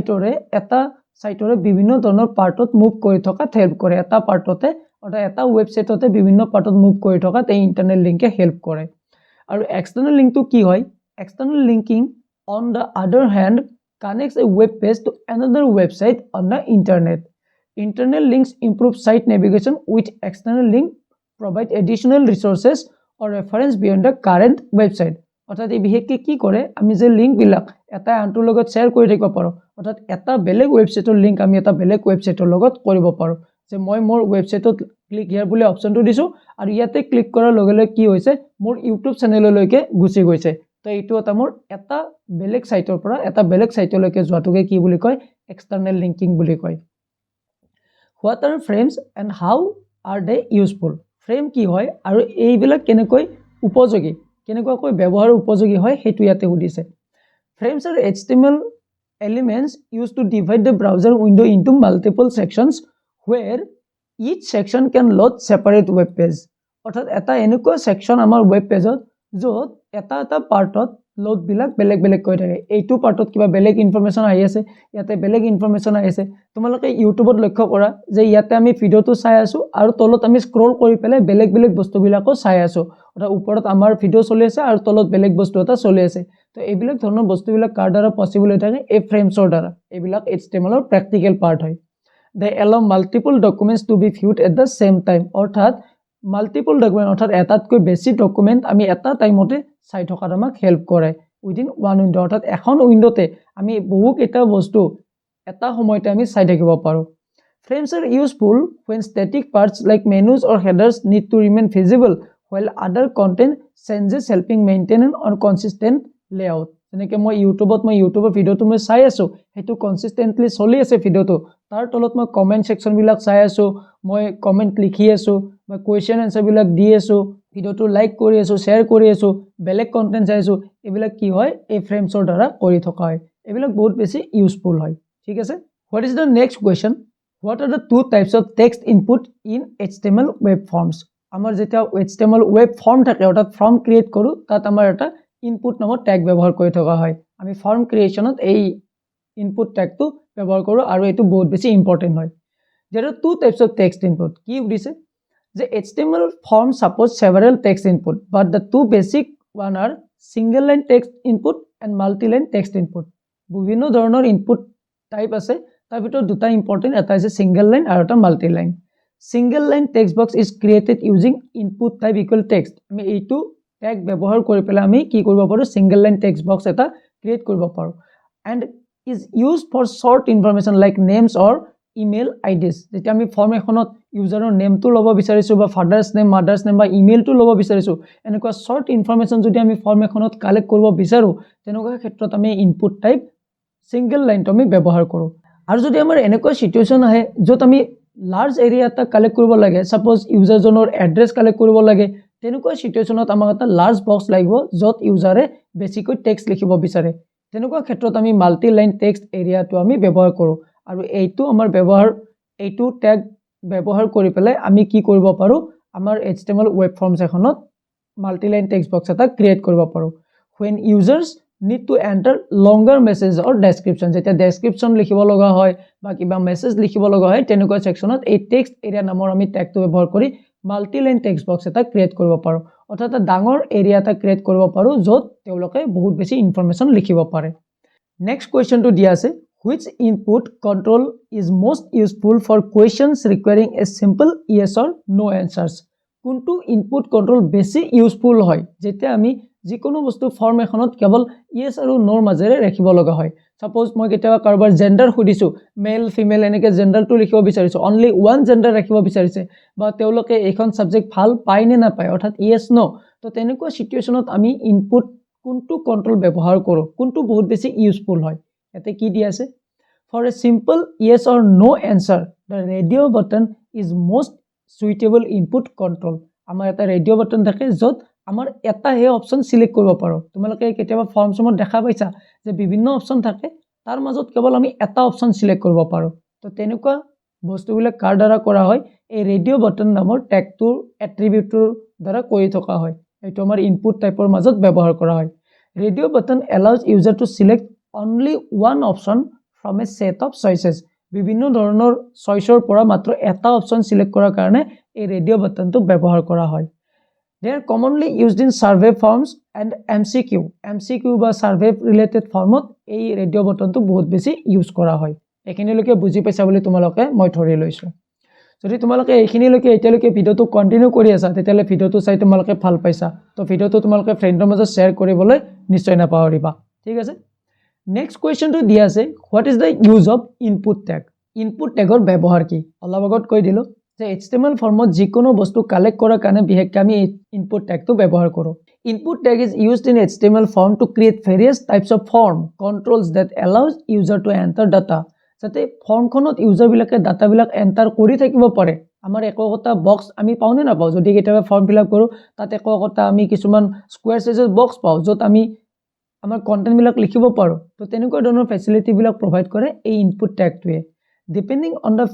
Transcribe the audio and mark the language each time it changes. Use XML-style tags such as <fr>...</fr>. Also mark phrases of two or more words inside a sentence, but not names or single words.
<as>সাইটৰে বিভিন্ন ধৰণৰ</as> <en>partত move</en> <as>কৰি থকা হেল্প কৰে এটা পাৰ্টতে অৰ্থাৎ এটা ওয়েবসাইটতে বিভিন্ন</as> <en>partত move</en> <as>কৰি থকা এই</as> <en>internal linkে</en> <as>হেল্প কৰে আৰু</as> <en>external linkটো</en> <as>কি হয়</as> <en>external linking on the other hand connects a web page to another website on the internet internal links improve site navigation with external link provide additional resources or reference beyond the current website</en> <as>অৰ্থাৎ এই বিশেষকৈ কি কৰে আমি যে লিংক বিলাক এটা আনটোৰ লগত শেয়াৰ কৰি থাকিব পাৰো অৰ্থাৎ এটা বেলেগ ওয়েবসাইটৰ লিংক আমি এটা বেলেগ ওয়েবসাইটৰ লগত কৰিব পাৰো যে মই মোৰ ওয়েবসাইটত</as> <en>click here</en> <as>বুলি অপচনটো দিছো আৰু ইয়াতে ক্লিক কৰাৰ লগে লগে কি হৈছে মোৰ ইউটিউব চেনেললৈকে গুচি গৈছে তো এইটো এটা মোৰ এটা বেলেগ সাইটৰ পৰা এটা বেলেগ সাইটলৈকে যোৱাটোকে কি বুলি কয়</as> <en>external linking</en> <as>বুলি কয়</as> <en>what are frames and how are they useful</en> <as>ফ্ৰেম কি হয় আৰু এইবিলাক কেনেকৈ উপযোগী কেনেকুৱাকৈ ব্যৱহাৰ উপযোগী হয় সেইটো ইয়াতে সুধিছে</as> <en>frames are HTML elements used to divide the browser window into multiple sections where each section can load separate web page</en> <as>অৰ্থাৎ এটা এনেকুৱা সেকশন আমাৰ</as> <en>web pageত</en> <as>য'ত এটা পাৰ্টত লোড বিলাক বেলেগ বেলেগ কৈ থাকে এইটো পাৰ্টত কিবা বেলেগ ইনফৰমেশন আহি আছে ইয়াতে বেলেগ ইনফৰমেশন আহি আছে তোমালোকে ইউটিউবত লক্ষ্য কৰা যে ইয়াতে আমি ভিডিওটো চাই আছো আৰু তলত আমি স্ক্ৰল কৰি পেলাই বেলেগ বেলেগ বস্তুবিলাকো চাই আছো অৰ্থাৎ ওপৰত আমাৰ ভিডিও চলি আছে আৰু তলত বেলেগ বস্তু এটা চলি আছে তো এইবিলাক ধৰণৰ বস্তুবিলাক কাৰ দ্বাৰা পসিবল হৈ থাকে এই ফ্ৰেমছৰ দ্বাৰা এইবিলাক HTML ৰ</as> <en>practical part</en> <as>হয়</as> <en>they allow multiple documents to be viewed at the same time</en> <as>অৰ্থাৎ</as> <en>multiple document</en> <as>অৰ্থাৎ এটাতকৈ বেছি ডকুমেন্ট আমি এটা টাইমতে চাই থকাত আমাক হেল্প কৰে</as> <en>within one window</en> <as>অৰ্থাৎ এখন উইন্ডোতে আমি বহু কেইটা বস্তু এটা সময়তে আমি চাই থাকিব পাৰো</as> <en>frames are useful when static parts like menus or headers need to remain visible while other content changes helping maintain an consistent layout</en> <as>যেনেকৈ মই ইউটিউবৰ ভিডিওটো মই চাই আছো হেতু কনসিস্টেন্টলি চলি আছে ভিডিওটো তাৰ তলত মই</as> <en>comment section</en> <as>বিলাক চাই আছো মই কমেন্ট লিখি আছো মই</as> <en>question answer</en> <as>বিলাক দি আছো ভিডিওটো লাইক কৰি আছো শেয়াৰ কৰি আছো বেলেগ কন্টেন্ট চাই আছো এইবিলাক কি হয় এই ফ্ৰেমছৰ দ্বাৰা কৰি থকা হয় এইবিলাক বহুত বেছি ইউজফুল হয় ঠিক আছে</as> <en>what is the next question what are the two types of text input in HTML web forms</en> <as>আমাৰ যেটা</as> <en>HTML web form</en> <as>থাকে অৰ্থাৎ</as> <en>form create</en> <as>কৰো তাত আমাৰ এটা ইনপুট নামৰ ট্যাগ ব্যৱহাৰ কৰি থকা হয় আমি</as> <en>form creationত</en> <as>এই</as> <en>input tagটো</en> <as>ব্যৱহাৰ কৰো আৰু এটো বহুত বেছি ইম্পৰ্টেন্ট হয়</as> <en>there are two types of text input</en> <as>কি উদিছে যে</as> <en>HTML form supports several text input but the two basic one are single line text input and multi line text input</en> <as>বিভিন্ন ধৰণৰ</as> <en>input type</en> <as>আছে তাৰ ভিতৰত দুটা ইম্পৰ্টেন্ট এটা আছে</as> <en>single line</en> <as>আৰু এটা</as> <en>multi line single line text box is created using input type equal text</en> <as>আমি এইটো ট্যাগ ব্যৱহাৰ কৰি পেলাই আমি কি কৰিব পাৰো</as> <en>single line text box</en> <as>এটা ক্ৰিয়েট কৰিব পাৰো</as> <en>and is used for short information like names or email IDs</en> <as>যেতিয়া আমি ফৰ্ম এখনত ইউজাৰৰ নেমটো ল'ব বিচাৰিছো বা</as> <en>father's name mother's name</en> <as>বা ইমেইলটো ল'ব বিচাৰিছো এনেকুৱা</as> <en>short information</en> <as>যদি আমি ফৰ্ম এখনত কালেক্ট কৰিব বিচাৰো তেনেকুৱা ক্ষেত্ৰত আমি</as> <en>input type single lineটো</en> <as>আমি ব্যৱহাৰ কৰো আৰু যদি আমাৰ এনেকুৱা সিচুৱেচন আহে যত আমি</as> <en>large area</en> <as>এটা কালেক্ট কৰিব লাগে সাপোজ ইউজাৰজনৰ এড্ৰেছ কালেক্ট কৰিব লাগে তেনেকুৱা সিচুৱেচনত আমাক এটা</as> <en>large box</en> <as>লাগিব যত ইউজাৰে বেছিকৈ টেক্সট লিখিব বিচাৰে তেনেকুৱা ক্ষেত্ৰত আমি</as> <en>multi line text areaটো</en> <as>আমি ব্যৱহাৰ কৰো আৰু এইটো আমাৰ ব্যৱহাৰ এইটো ট্যাগ ব্যৱহাৰ কৰি পেলাই আমি কি কৰিব পাৰো আমাৰ</as> <en>HTML web forms</en> <as>এখনত</as> <en>multi line text box</en> <as>এটা ক্ৰিয়েট কৰিব পাৰো</as> <en>when users need to enter longer message or description</en> <as>যেতিয়া ডেসক্ৰিপচন লিখিব লগা হয় বা কিবা মেসেজ লিখিব লগা হয় তেনেকুৱা সেকশনত এই</as> <en>text area</en> <as>নামৰ আমি ট্যাগটো ব্যৱহাৰ কৰি</as> <en>multi line text box</en> <as>এটা ক্ৰিয়েট কৰিব পাৰো অৰ্থাৎ এটা ডাঙৰ এৰিয়া এটা ক্ৰিয়েট কৰিব পাৰো য'ত তেওঁলোকে বহুত বেছি ইনফৰমেশন লিখিব পাৰে</as> <en>next questionটো</en> <as>দিয়া আছে</as> <en>which input control is most useful for questions requiring a simple yes or no answers</en> <as>কোনটো</as> <en>input control</en> <as>বেছি ইউজফুল হয় যেতিয়া আমি যিকোনো বস্তু ফৰ্ম এখনত কেৱল yes আৰু no মাজেৰে ৰাখিব লগা হয় সাপোজ মই কেতিয়াবা কাৰোবাৰ জেন্ডাৰ খুদিছো</as> <en>male female</en> <as>এনেকে জেন্ডাৰটো লিখিব বিচাৰিছো</as> <en>only one gender</en> <as>ৰাখিব বিচাৰিছে বা তেওঁলোকে এখন সাবজেক্ট ভাল পায় নে না পায় অৰ্থাৎ</as> <en>yes no</en> <as>তো তেনেকুৱা সিচুৱেচনত আমি ইনপুট কোনটো কন্ট্ৰোল ব্যৱহাৰ কৰো কোনটো বহুত বেছি ইউজফুল হয় এতে কি দিয়া আছে</as> <en>for a simple yes or no answer the radio button is most suitable input control</en> <as>আমাৰ এটা</as> <en>radio button</en> <as>থাকে যত আমাৰ এটা হে অপচন সিলেক্ট কৰিব পাৰো তোমালোকে কেতিয়াবা ফৰ্মসমত দেখা পাইছা যে বিভিন্ন অপচন থাকে তাৰ মাজত কেৱল আমি এটা অপচন সিলেক্ট কৰিব পাৰো তো তেনেকুৱা বস্তুবিলাক কাৰ দ্বাৰা কৰা হয় এই</as> <en>radio button</en> <as>নামৰ ট্যাগটোৰ এট্ৰিবিউটৰ দ্বাৰা কৰি থকা হয় এইটো আমাৰ</as> <en>input typeৰ</en> <as>মাজত ব্যৱহাৰ কৰা হয়</as> <en>radio button allows user to select only one option from a set of choices</en> <as>বিভিন্ন ধৰণৰ চইচৰ পৰা মাত্ৰ এটা অপচন সিলেক্ট কৰাৰ কাৰণে এই</as> <en>radio buttonটো</en> <as>ব্যৱহাৰ কৰা হয়</as> <en>they are commonly used in survey forms and</en> <as>MCQ বা</as> <en>survey related formত</en> <as>এই</as> <en>radio buttonটো</en> <as>বহুত বেছি ইউজ কৰা হয় এখিনিলৈকে বুজি পাইছা বুলি তোমালোকে মই ধৰি লৈছো যদি তোমালোকে এইখিনিলৈকে এতিয়ালৈকে</as> <en>videoটো continue</en> <as>কৰি আছা তেতিয়ালে ভিডিওটো চাই তোমালোকে ভাল পাইছা তো ভিডিওটো তোমালোকে ফ্ৰেণ্ডৰ মাজত শেয়াৰ কৰিবলৈ নিশ্চয় নাপাহৰিবা ঠিক আছে</as> <en>next questionটো</en> <as>দিয়া আছে</as> <en>what is the use of input tag input tagৰ</en> <as>ব্যৱহাৰ কি অলপ আগত কৈ দিলো যে HTML ফৰ্মত যিকোনো বস্তু কালেক্ট কৰাৰ কাৰণে বিশেষকৈ আমি ইনপুট ট্যাগটো ব্যৱহাৰ কৰো</as> <en>input tag is used in HTML form to create various types of form controls that allows user to enter data</en> <as>যাতে ফৰ্মখনত ইউজাৰবিলাকে ডাটাবিলাক এণ্টাৰ কৰি থাকিব পাৰে আমাৰ একোটা বক্স আমি পাওঁ নে নাপাওঁ যদি কেতিয়াবা</as> <en>form fill up</en> <as>কৰোঁ তাত একোটা আমি কিছুমান</as> <en>square sizeৰ box</en> <as>পাওঁ য'ত আমি আমাৰ কণ্টেণ্টবিলাক লিখিব পাৰোঁ তো তেনেকুৱা ধৰণৰ ফেচিলিটিবিলাক প্ৰভাইড কৰে এই</as> <en>input tagটোৱে depending on the</en>